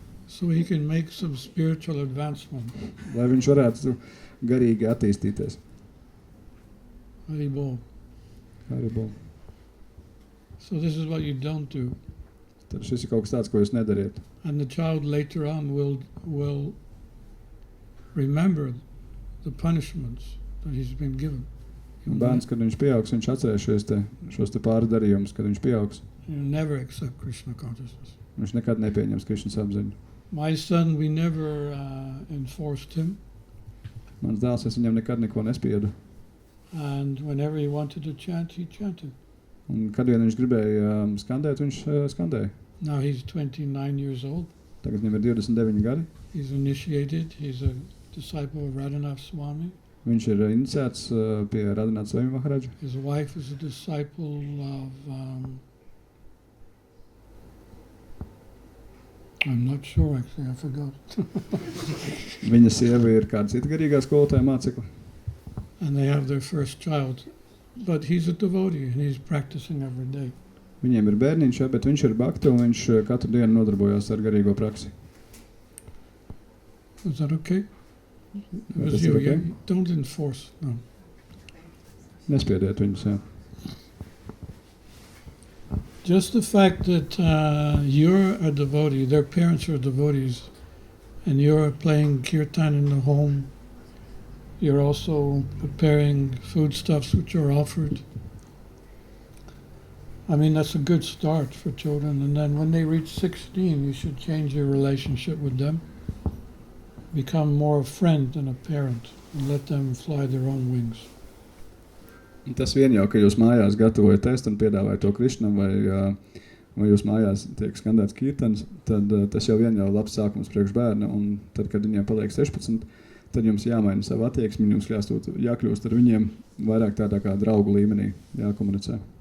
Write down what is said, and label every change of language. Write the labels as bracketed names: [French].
[English] So he can make some spiritual advancement. [Latvian] Lai viņš varētu garīgi attīstīties. [English] Haribol. [Latvian] Haribol. [English] So this is what you don't do. [Latvian] Tad šis ir kaut kas tāds, ko jūs nedariet. [English] And the child later on will remember the punishments that he's been given. [Latvian] Un bērns, kad viņš pieaugs, viņš atcerēs šos pāris darījumus, kad viņš pieaugs. [English] He'll never accept Krishna consciousness. [Latvian] Viņš nekad nepieņems Krišnas apziņu. [English] My son, we never enforced him. [Latvian] Mans dēls, es viņam nekad neko nespiedu. [English] And whenever he wanted to chant, he chanted. [Latvian] Un kad vien viņš gribēja skandēt, viņš skandēja. [English] Now he's 29 years old. [Latvian] Tagad viņam ir 29 gadi. [English] He's initiated. He's a disciple of Radhanath Swami. [Latvian] Viņš ir iniciēts pie Radhanath Swami Maharaja. [English] His wife is a disciple of... I'm not sure, actually. I forgot. [Latvian] Viņa sieva ir kāda cita garīgā skolotāja mācekla. [English] And they have their first child. But he's a devotee and he's practicing every day. [Latvian] Viņiem ir bērniņš, ja, bet viņš ir bhakta un viņš katru dienu nodarbojās ar garīgo praksi. [English] Is that okay? It [Latvian] Vai [English] was [Latvian] tas [English] you. [Latvian] ir okay? [English] Yeah, don't enforce. No. [Latvian] Nespiediet viņus, jā. [English] Just the fact that you're a devotee, their parents are devotees, and you're playing kirtan in the home, you're also preparing foodstuffs which are offered. I mean, that's a good start for children. And then when they reach 16, you should change your relationship with them. Become more a friend than a parent and let them fly their own wings. [Latvian] Tas vien jau, ka jūs mājās gatavojat ēst un piedāvājat to Krišnam, vai jūs mājās tiek skandēts kirtans, tad tas jau vien jau labs sākums priekš bērna, un tad, kad viņiem paliek 16, tad jums jāmaina savu attieksmi, jums jākļūst ar viņiem vairāk tādā kā draugu līmenī, jākomunicē.